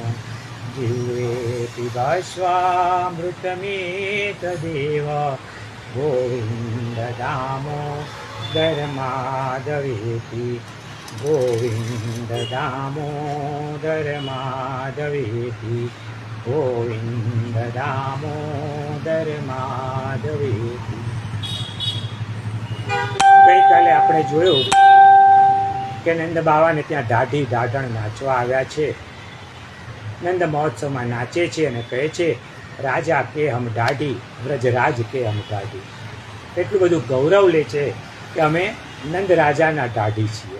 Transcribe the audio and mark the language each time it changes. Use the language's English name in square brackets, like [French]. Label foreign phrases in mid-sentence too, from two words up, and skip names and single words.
[Sanskrit] जीवे पिबस्वामृतमेतदेव, गोविन्द दामोदर माधवेति। गोविन्द दामोदर माधवेति। गोविन्द दामोदर माधवेति। [Gujarati] ગઈકાલે આપણે જોયું કે નંદ બાવાને ત્યાં દાઢી દાઢણ નાચવા આવ્યા છે. નંદ મહોત્સવમાં નાચે છે અને કહે છે, [Hindi] राजा के हम दाढ़ी, व्रजराज के हम दाढ़ी. [Gujarati] એટલું બધું ગૌરવ લે છે કે અમે નંદ રાજાના દાઢી છીએ.